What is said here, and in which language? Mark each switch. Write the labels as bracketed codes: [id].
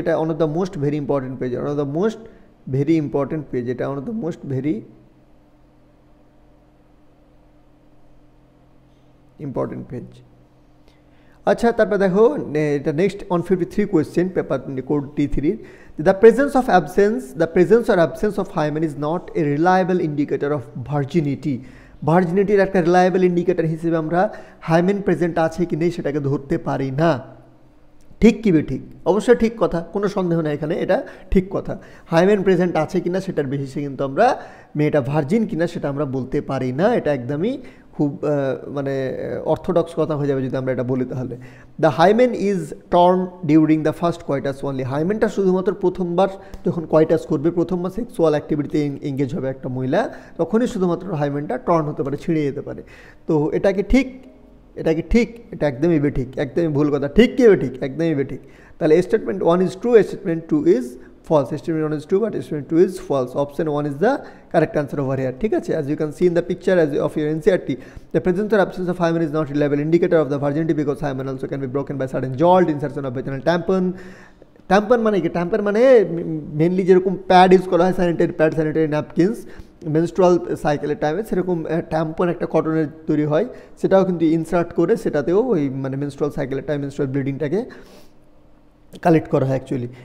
[en] এটা one of the most very important page, one of the most very important page, এটা one of the most very important page. [bn] আচ্ছা, তারপর দেখো এটা next 153 question paper code T3। [en] The presence or absence of hymen is not a reliable indicator of virginity। [bn] ভার্জিনিটির একটা reliable indicator হিসেবে আমরা hymen present আছে কি নেই সেটাকে ধরতে পারি না। ঠিক কি ঠিক? অবশ্যই ঠিক কথা, কোনো সন্দেহ নেই এখানে, এটা ঠিক কথা। হাইমেন প্রেজেন্ট আছে কিনা সেটার বেসিসে কিন্তু আমরা মেয়েটা ভার্জিন কিনা সেটা আমরা বলতে পারি না। এটা একদমই খুব অর্থোডক্স কথা হয়ে যাবে যদি আমরা এটা বলি। [en] তাহলে the hymen is torn during the first coitus only. [bn] হাইমেনটা শুধুমাত্র প্রথমবার যখন কোয়াইটাস করবে, প্রথমবার সেক্সুয়াল অ্যাক্টিভিটিতে এঙ্গেজ হবে একটা মহিলা, তখনই শুধুমাত্র হাইমেনটা টর্ন হতে পারে, ছিঁড়ে যেতে পারে। তো এটা কি ঠিক? এটা একদমই বেঠিক, একদমই ভুল কথা। ঠিক কি বেঠিক? একদমই বেঠিক। [en] তাহলে statement 1 is true, statement 2 is false. Statement 1 is true but statement 2 is false. Option 1 is the correct answer over here. [bn] ঠিক আছে, [en] as you can see in the picture of your NCERT, the presence or absence of hymen is not a reliable indicator of the virginity because hymen also can be broken by sudden jolt, insertion of vaginal tampon. [bn] Tampon মানে কি? Tampon মানে mainly যেরকম pad use করা হয়, sanitary napkins menstrual সাইকেলের টাইমে, সেরকম tampon একটা কটনের তৈরি হয়, সেটাও কিন্তু ইনসার্ট করে সেটাতেও ওই মেনস্ট্রুয়াল সাইকেলের টাইম মেনস্ট্রুয়াল ব্লিডিংটাকে কালেক্ট করা হয় অ্যাকচুয়ালি।